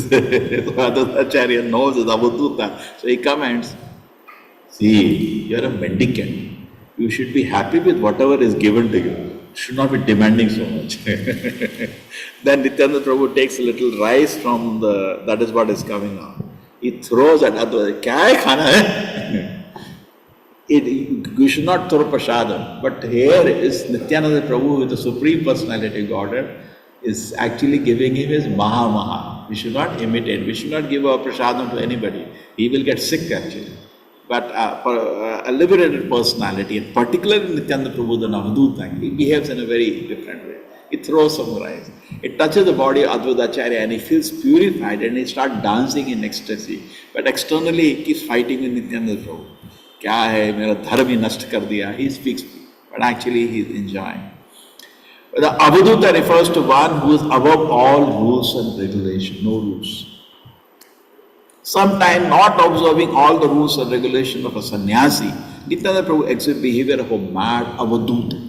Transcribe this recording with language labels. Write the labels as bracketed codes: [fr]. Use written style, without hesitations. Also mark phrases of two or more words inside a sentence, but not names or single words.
[en] Advaitacharya knows it's Avaduta. So he comments, see, you're a mendicant. You should be happy with whatever is given to you. You should not be demanding so much. Then Nityananda Prabhu takes a little rice from that is what is coming out. He throws at Advaita, [hi] kya hai khana hai? [en] You should not throw prasadam. But here is Nityananda Prabhu with the Supreme Personality of Godhead is actually giving him his Maha. We should not imitate. We should not give our prasadam to anybody. He will get sick actually. But a liberated personality, and particularly Nityananda Prabhu, the Navaduta, he behaves in a very different way. He throws some rice. It touches the body of Advaitacharya and he feels purified and he starts dancing in ecstasy. But externally he keeps fighting with Nityananda Prabhu. [hi] Kya hai, mera dharma hi nasht kar diya. [en] He speaks, but actually he is enjoying. The Avaduta refers to one who is above all rules and regulation, no rules. Sometimes not observing all the rules and regulations of a sannyasi, Nityananda Prabhu exhibits behavior of a mad Avaduta.